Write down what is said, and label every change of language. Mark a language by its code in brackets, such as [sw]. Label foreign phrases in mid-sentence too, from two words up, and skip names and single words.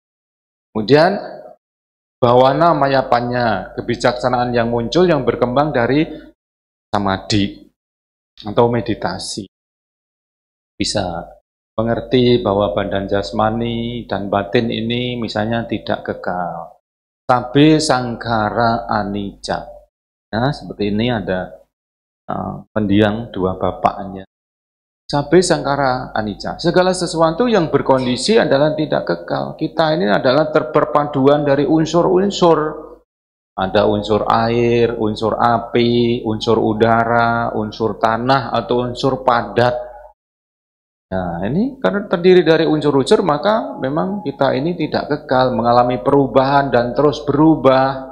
[id] Kemudian Bhawana Mayapanya, kebijaksanaan yang muncul yang berkembang dari samadhi atau meditasi. Bisa mengerti bahwa badan jasmani dan batin ini misalnya tidak kekal. [pi] Sabbe sangkara anicca. [id] Ya, seperti ini ada pendiang 2 bapaknya. [pi] Sabbe sangkara anicca. [id] Segala sesuatu yang berkondisi adalah tidak kekal. Kita ini adalah perpaduan dari unsur-unsur. Ada unsur air, unsur api, unsur udara, unsur tanah, atau unsur padat. Nah, ini karena terdiri dari unsur-unsur, maka memang kita ini tidak kekal, mengalami perubahan dan terus berubah.